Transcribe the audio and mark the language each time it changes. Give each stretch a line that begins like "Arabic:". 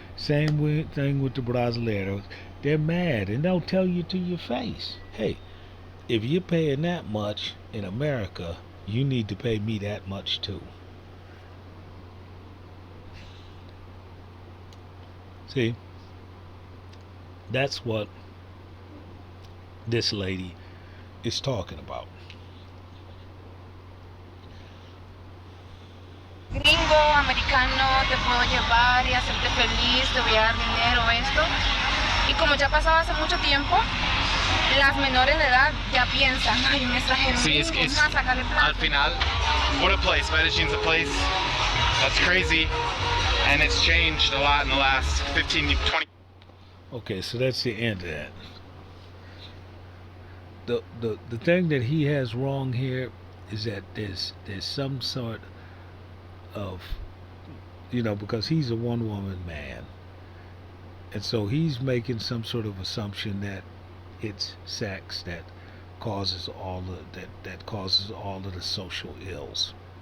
English: Same thing with the Brasileiros. They're mad and they'll tell you to your face, hey, if you're paying that much in America, you need to pay me that much too. See, that's what this lady is talking about.
Spanish: Gringo, americano, te puedo llevar y hacerte feliz, te voy a dar dinero, esto. Y como ya pasaba hace mucho tiempo, las menores de edad ya piensan, ay, un extranjero, Sí, es más sacarle plata. al final,
English: what a place. Medellin's a place that's crazy, and it's changed a lot in the last 15, 20. Okay, so that's the end of that. The thing that he has wrong here is that there's some sort of, because he's a one woman man, and so he's making some sort of assumption that it's sex that causes all of the social ills.